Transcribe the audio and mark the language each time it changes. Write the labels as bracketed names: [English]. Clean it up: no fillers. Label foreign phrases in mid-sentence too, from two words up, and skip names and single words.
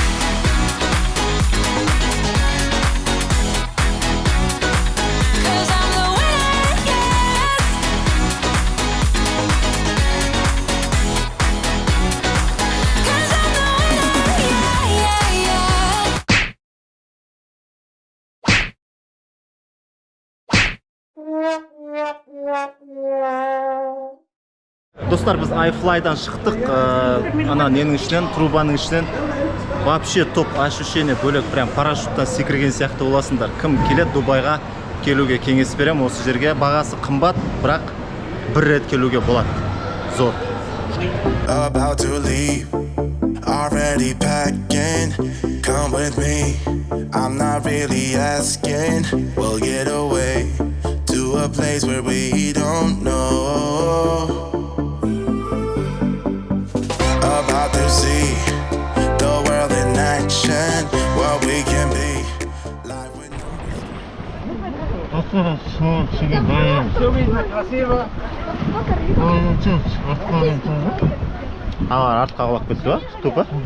[English] 'Cause I'm the winner, yes. 'Cause I'm the winner, yeah, yeah, yeah. [Kazakh] Достар, біз iFly'дан шықтық. Ана ненің ішінен, трубаның ішінен [Russian] вообще топ ощущение [Kazakh] бөлек, прям парашюттан секірген сияқты боласыңдар. Кім келеді Дубайға келуге кеңес берем. Осы жерге бағасы қымбат, бірақ бір рет келуге болады. Зор. [English] About to leave, already packing. Come with me, I'm not really asking. We'll get away to a place where we don't know. About to see the world in action, what we can be. Life with [Kazakh] артқа қалап кетті ба? Тупа?